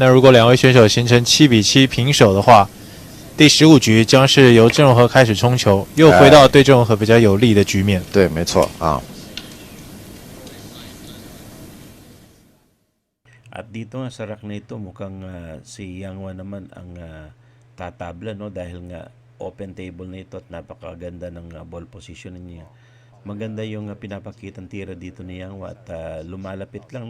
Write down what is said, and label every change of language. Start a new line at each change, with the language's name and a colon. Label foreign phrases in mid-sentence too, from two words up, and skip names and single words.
Chinese: 那如果两位选手形成7-7平手的话，第15局将是由郑容和开始冲球，又回到对郑容和比较有利的局面。对，没错啊。
Filipino: At dito nga sa rack na ito, mukhang si Yang Wan naman ang tatabla, no? Dahil nga
English: open table
Filipino: na ito at napakaganda ng ball position niya. Maganda yung pinapakitang tira dito ni Yang Wan at lumalapit lang, no?